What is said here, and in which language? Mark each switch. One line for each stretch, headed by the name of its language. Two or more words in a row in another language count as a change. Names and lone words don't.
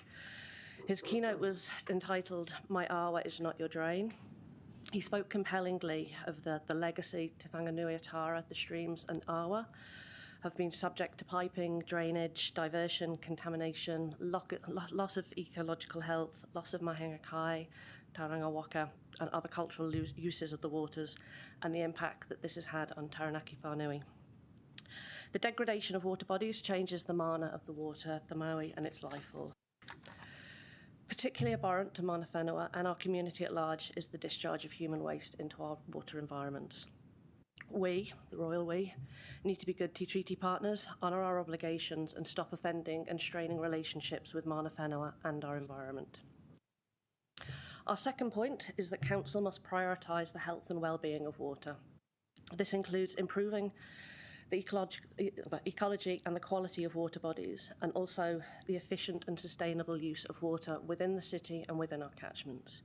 English: His keynote was entitled, "My Awa is Not Your Drain." He spoke compellingly of the legacy Te Whanganui-a-Tara, the streams and awa, have been subject to piping, drainage, diversion, contamination, loss of ecological health, loss of
Māori: mahinga kai, tauranga waka,
English: and other cultural uses of the waters, and the impact that this has had on Taranaki whānui. The degradation of water bodies changes the mana of the water, the maui, and its life force. Particularly abhorrent to
Māori: mana whenua
English: and our community at large is the discharge of human waste into our water environments. We, the royal we, need to be good treaty partners, honour our obligations, and stop offending and straining relationships with
Māori: mana whenua
English: and our environment. Our second point is that Council must prioritise the health and well-being of water. This includes improving the ecology and the quality of water bodies, and also the efficient and sustainable use of water within the city and within our catchments.